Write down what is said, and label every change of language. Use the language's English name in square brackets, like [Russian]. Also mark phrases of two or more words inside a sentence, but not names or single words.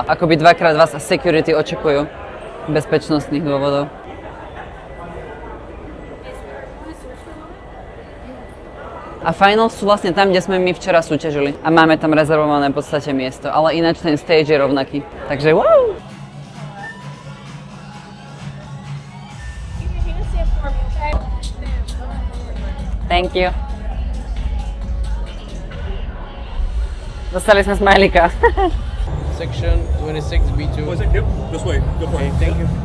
[Slovak] Akoby dvakrát vás security očekujú. Bezpečnostných dôvodov. A finals sú vlastne tam, kde sme my včera súťažili. A máme tam rezervované v podstate miesto. Ale ináč ten stage je rovnaký. [English] Takže wow! Thank you. [Slovak] Dostali sme smajlíka. [English] Section 26B2. One sec, yep, this way, go for it. Thank you.